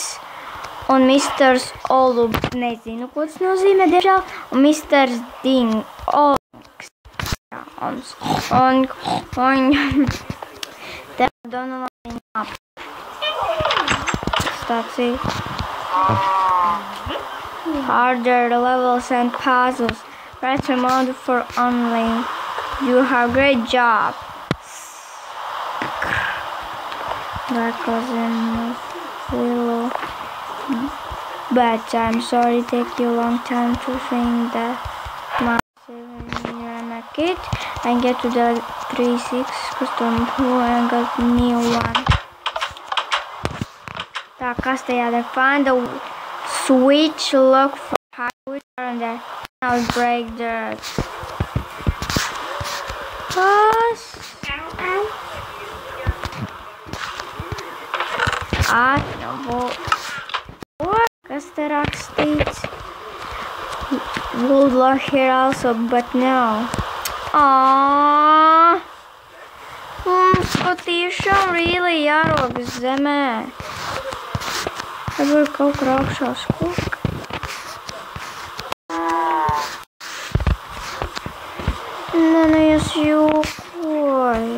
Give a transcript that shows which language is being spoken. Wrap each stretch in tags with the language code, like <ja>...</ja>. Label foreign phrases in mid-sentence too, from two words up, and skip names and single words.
<lv>Un Misters Olub, nezinu, ko tas nozīmē, diemžēl. Un Misters Ding. Onks. Jā, Onks. Tā Donalina ap. Tāds ir.</lv> <en>Harder levels and puzzles. Press remote for online. You have great job. But I'm sorry it take you a long time to think that you're a kid and get to the 3-6 custom pool and got new one.</en> <lv>Tā, kas te jādara?</lv> <en>Find the switch, look for high switch and then I'll break dirt.</en> <lv>Kas? Kas te rakstīts?</lv> <en>Would look here also, but no.</en> <lv>Mums patiešām really jārogas zemē. Varbūt kaut kur augšā skoka. Nē, es jokoju.</lv>